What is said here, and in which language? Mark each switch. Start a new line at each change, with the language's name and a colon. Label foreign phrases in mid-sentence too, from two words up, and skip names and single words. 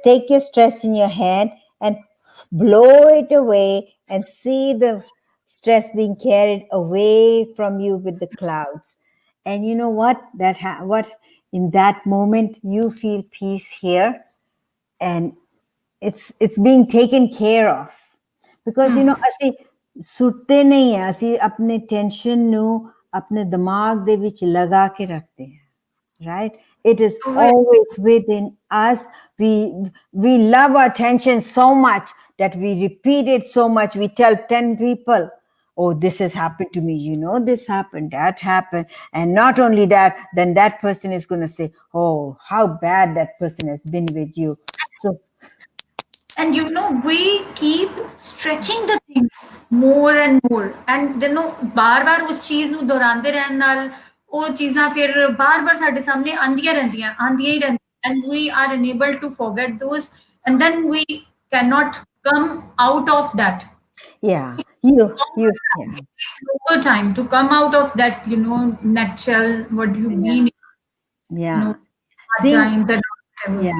English: take your stress in your hand and blow it away and see the stress being carried away from you with the clouds and you know what what in that moment you feel peace here and it's being taken care of because you know
Punjabi: ਅਸੀਂ ਸੁੱਤੇ ਨਹੀਂ ਹੈ ਅਸੀਂ ਆਪਣੇ ਟੈਨਸ਼ਨ ਨੂੰ ਆਪਣੇ ਦਿਮਾਗ ਦੇ ਵਿੱਚ ਲਗਾ ਕੇ ਰੱਖਦੇ ਹਾਂ
English: right it is always within us we love our tension so much that we repeat it so much we tell 10 people oh this has happened to me you know this happened that happened and not only that then that person is going to say oh how bad that person has been with you so and you know we keep stretching the things more and more and you know
Punjabi: ਬਾਰ-ਬਾਰ ਉਸ ਚੀਜ਼ ਨੂੰ ਦੁਹਰਾਉਂਦੇ ਰਹਿਣ ਨਾਲ ਉਹ ਚੀਜ਼ਾਂ ਫਿਰ ਬਾਰ-ਬਾਰ ਸਾਡੇ ਸਾਹਮਣੇ ਆਂਦੀਆਂ ਹੀ ਰਹਿੰਦੀਆਂ
English: and we are unable to forget those and then we cannot come out of that it's over time to come out of that you know nutshell what you've been you know times and whatever.